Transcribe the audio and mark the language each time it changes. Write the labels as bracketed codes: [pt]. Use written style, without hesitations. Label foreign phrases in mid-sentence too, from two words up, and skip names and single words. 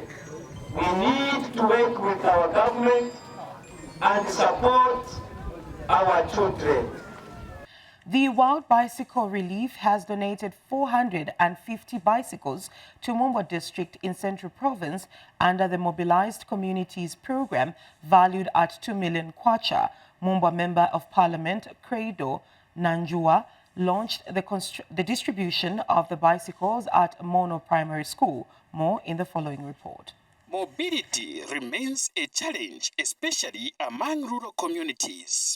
[en] We need to work with our government and support our children. The Wild Bicycle Relief has donated 450 bicycles to Mumba District in Central Province under the Mobilized Communities Program valued at 2 million kwacha. Mumba Member of Parliament Credo Nanjua launched the distribution of the bicycles at Mono Primary School. More in the following report. Mobility remains a challenge, especially among rural communities.